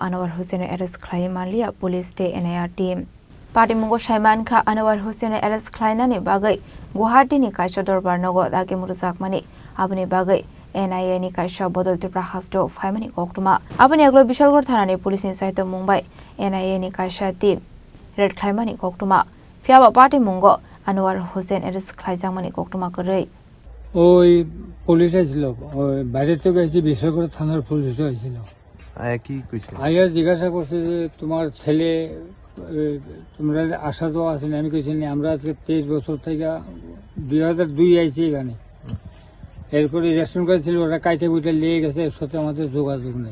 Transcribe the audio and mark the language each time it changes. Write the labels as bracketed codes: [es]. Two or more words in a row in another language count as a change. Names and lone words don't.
[trp] Anwar Hussein arrest khlai manlia Police de NIA team Party mungo Shaiman kha Anwar Hussein arrest khlaina ni bagai Guwahati ni kaisha dorbar nogo dage muruzak mani abni bagai NIA ni kaisha bodol tipra hasdo faimani koktuma abni aglo Bishalgor Thanani Police ni saito Mumbai NIA ni kaisha team red khlaimani koktuma phiaba party mungo Anwar Hussein arrest khlaijang mani koktuma korei [bn] ওই পুলিশ আসছিল ওই বাইরে থেকে এসে বিশ্বকর থানার পুলিশও আসছিল আয়া কি কইছে আয়া জিজ্ঞাসা করছে যে তোমার ছেলে তোমরা আশা তো আছে না আমি কইছি আমরা আজকে 23 বছর থেকে 2002 আইছি এখানে এরপরে রেশন কার্ড ছিল ওরা কাইটে বুইটা নিয়ে গেছে এর সাথে আমাদের যোগাযোগ নেই